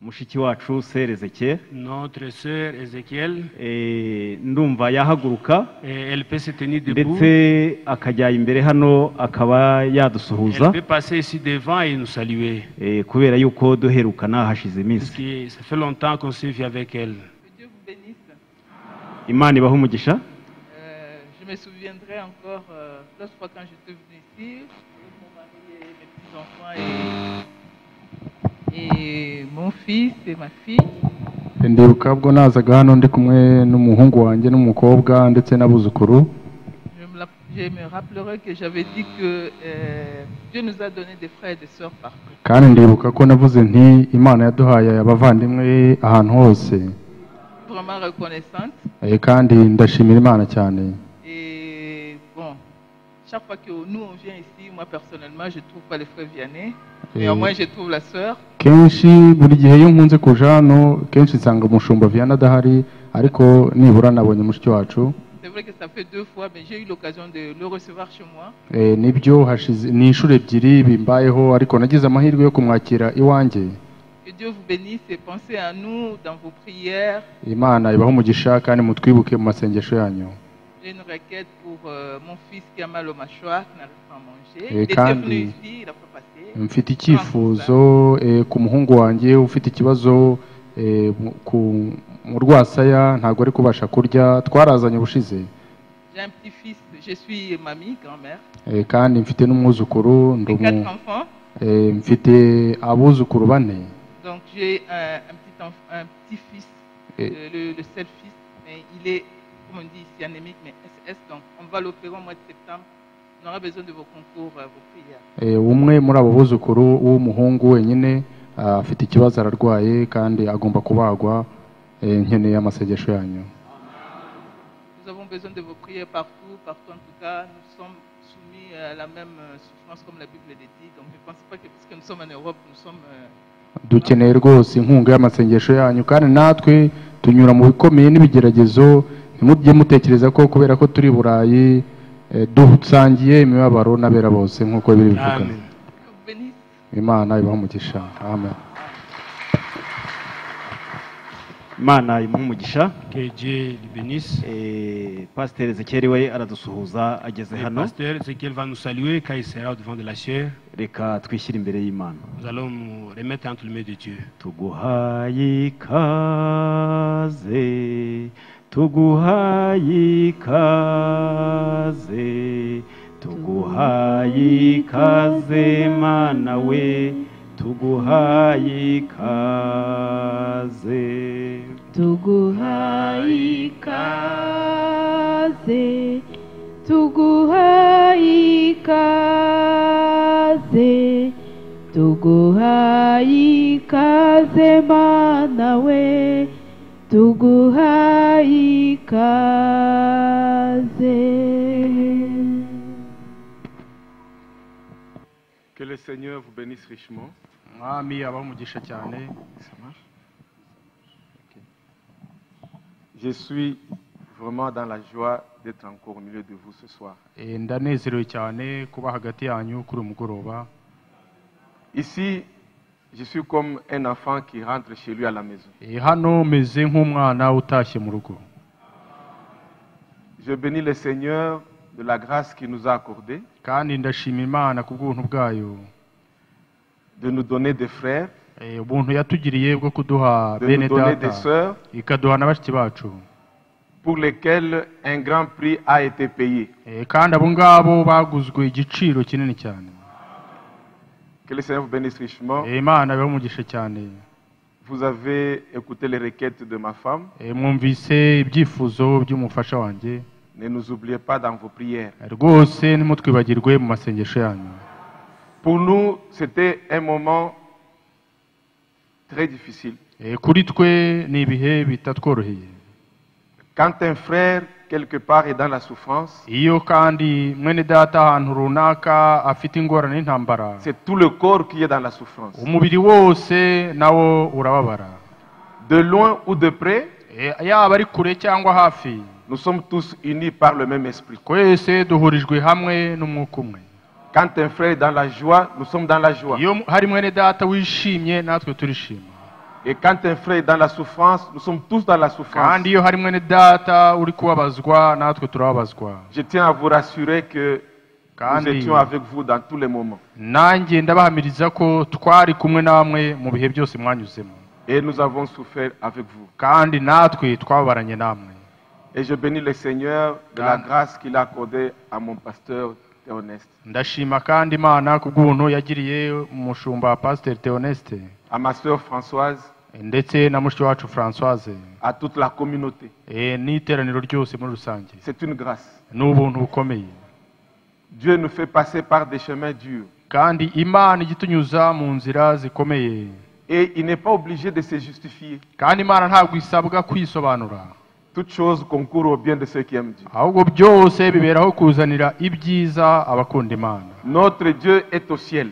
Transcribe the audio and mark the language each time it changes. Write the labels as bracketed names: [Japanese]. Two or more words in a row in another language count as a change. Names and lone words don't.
[Kinyarwanda] mushiki wacu Serezeke [French] Notre sœur Ézéchiel, [Kinyarwanda] ndumva yahaguruka [French] elle peut se tenir debout. [Kinyarwanda] ndetse akajya imbere hano akaba yadusuhuza [French] Elle peut passer ici devant et nous saluer. [Kinyarwanda] kubera yuko duherukana hashize [French] Parce [Kinyarwanda] iminsi. [French] que ça fait longtemps qu'on se vit avec elle. Que Dieu vous bénisse. [Kinyarwanda] Imana ibahe umugisha. [French] Je me souviendrai encore l'autre fois quand j'étais venu ici, avec mon mari et mes petits-enfants et mon fils et ma fille. [Kinyarwanda] ndibuka ubwo nazaga hano ndi kumwe n'umuhungu wanjye n'umukobwa ndetse n'abuzukuru. [French] Je me rappellerai que j'avais dit que Dieu nous a donné des frères et des sœurs partout. [Kinyarwanda] kandi ndibuka ko navuze nti Imana yaduhaye abavandimwe ahantu hose. [French] Vraiment reconnaissante. [Kinyarwanda] Kandi ndashimira Imana cyane. [French] Et bon, chaque fois que nous on vient ici, moi personnellement, je trouve pas les frères Vianney, mais au moins je trouve la sœur. [Kinyarwanda] kenshi buri gihe iyo nkunze kuja hano kenshi nsanga umushumba Vianney adahari ariko nibura nabonye mushiki wacu. [French] C'est vrai que ça fait 2 fois, mais j'ai eu l'occasion de le recevoir chez moi. [Kinyarwanda] Nibyo hashize ni inshuro ebyiri bimbayeho ariko nagize amahirwe yo kumwakira iwanjye. [French] Que Dieu vous bénisse et pensez à nous dans vos prières. [Kinyarwanda] Imana ibahe umugisha kandi mutwibuke mu masengesho yanyu. [French] J'ai une requête pour mon fils qui a mal au mâchoire, qui n'arrive pas à manger. Et Il était [Kinyarwanda] kandi [French] venu ici, il a pas passé. [Kinyarwanda] mfite icyifuzo ku muhungu wanjye ufite ikibazo mu rwasaya ntabwo ari kubasha kurya twarazanye ubushize. [French] J'ai un petit-fils, je suis mamie, grand-mère. [Kinyarwanda] Kandi mfite n'umwuzukuru [French] J'ai 4 enfants. [Kinyarwanda] mfite abuzukuru 4. [French] Donc j'ai un petit-fils, le seul fils, mais il est, comme on dit ici, anémique, mais SS. Donc on va l'opérer au mois de septembre. On aura besoin de vos concours, vos prières. [Kinyarwanda] Umwe muri abo buzukuru w'umuhungu wenyine afite ikibazo ararwaye kandi agomba kubagwa. Nkeneye amasengesho yanyu. [French] Nous avons besoin de vos prières partout en tout cas. Nous sommes soumis à la même souffrance comme la Bible le dit. Donc je ne pense pas que parce que nous sommes en Europe, nous sommes... [Kinyarwanda] dukeneye rwose inkunga y'amasengesho yanyu kandi natwe tunyura mu bikomeye n'ibigeragezo. Ntimujye mutekereza ko kubera ko turi Burayi dusangiye imibabaro n'abera bose nk'uko biri bivuga. Imana ibahe umugisha. Amen. Imana imuhe umugisha. [French] Que Dieu le bénisse. [Kinyarwanda] Pasteur Ezekiel we aradusuhuza ageze [French] Le [Kinyarwanda] hano. [French] pasteur Ézéchiel va nous saluer quand il sera au devant de la chair. [Kinyarwanda] Reka twishyire imbere y'Imana. [French] Nous allons nous remettre entre les mains de Dieu. [Kinyarwanda] Tuguhaye ikaze, tuguhaye ikaze, tuguhaye ikaze Mana we, tuguhaye ikaze. Tuguhaye ikaze, tuguhaye ikaze, tuguhaye ikaze Mana we, tuguhaye ikaze. [French] Que le Seigneur vous bénisse richement. [Kinyarwanda] Mwami abahe umugisha cyane. [French] Je suis vraiment dans la joie d'être encore au milieu de vous ce soir. [Kinyarwanda] Ndanezerewe cyane kuba hagati yanyu kuri umugoroba. [French] Ici, je suis comme un enfant qui rentre chez lui à la maison. [Kinyarwanda] Hano meze nk'umwana utashye mu rugo. [French] Je bénis le Seigneur de la grâce qu'il nous a accordée. [Kinyarwanda] Kandi ndashima Imana ku bw'ubuntu bwayo. [French] De nous donner des frères. [Kinyarwanda] Ubuntu yatugiriye bwo kuduha [French] De [Kinyarwanda] bene [French] nous donner [Kinyarwanda] data. [French] des sœurs. [Kinyarwanda] Ikaduha na bashiki bacu. [French] Pour lesquels un grand prix a été payé. [Kinyarwanda] Kandi abo ngabo baguzwe igiciro kinini cyane. [French] Que le Seigneur vous bénisse richement. [Kinyarwanda] Imana ibahe umugisha cyane. [French] Vous avez écouté les requêtes de ma femme. [Kinyarwanda] Mwumvise ibyifuzo by'umufasha wanjye. [French] Ne nous oubliez pas dans vos prières. [Kinyarwanda] Rwose ntimutwibagirwe mu masengesho yanyu. [French] Pour nous, c'était un moment très difficile. [Kinyarwanda] Kuri twe ni ibihe bitatworoheye. [French] Quand un frère, quelque part, est dans la souffrance, [Kinyarwanda] iyo kandi mwene data ahantu runaka afite ingorane n'intambara, [French] c'est tout le corps qui est dans la souffrance. [Kinyarwanda] umubiri wose nawo urababara. [French] De loin ou de près, [Kinyarwanda] yaba ari kure cyangwa hafi, [French] nous sommes tous unis par le même esprit. [Kinyarwanda] twese duhurijwe hamwe n'umwuka umwe. [French] Quand un frère est dans la joie, nous sommes dans la joie. [Kinyarwanda] iyo hari mwene data wishimye natwe turishima. [French] Et quand un frère est dans la souffrance, nous sommes tous dans la souffrance. [Kinyarwanda] kandi iyo hari mwene data uri kubabazwa natwe turababazwa. [French] Je tiens à vous rassurer que nous [Kinyarwanda] kandi [French] étions avec vous dans tous les moments. [Kinyarwanda] nanjye ndabahamiriza ko twari kumwe namwe mu bihe byose mwanyuzemo, [French] Et nous avons souffert avec vous. [Kinyarwanda] kandi natwe twababaranye namwe. [French] Et je bénis le Seigneur de la grâce qu'il a accordée à mon pasteur Théoneste. [Kinyarwanda] ndashima kandi Imana kubw'ubuntu yagiriye umushumba Pasteur Théoneste, [French] À ma sœur Françoise, [Kinyarwanda] ndetse na mushiki wacu Françoise, [French] à toute la communauté. [Kinyarwanda] n'iteraniro ryose muri rusange. [French] C'est une grâce. [Kinyarwanda] ni ubuntu bukomeye, [French] Dieu nous fait passer par des chemins durs. [Kinyarwanda] kandi Imana igitunyuza mu nzira zikomeye, [French] Et il n'est pas obligé de se justifier. [Kinyarwanda] kandi Imana ntabwo isabwa kwisobanura, [French] Toutes choses concourent au bien de ceux qui aiment Dieu. [Kinyarwanda] ahubwo byose biberaho kuzanira ibyiza abakunda Imana. [French] Notre Dieu est au ciel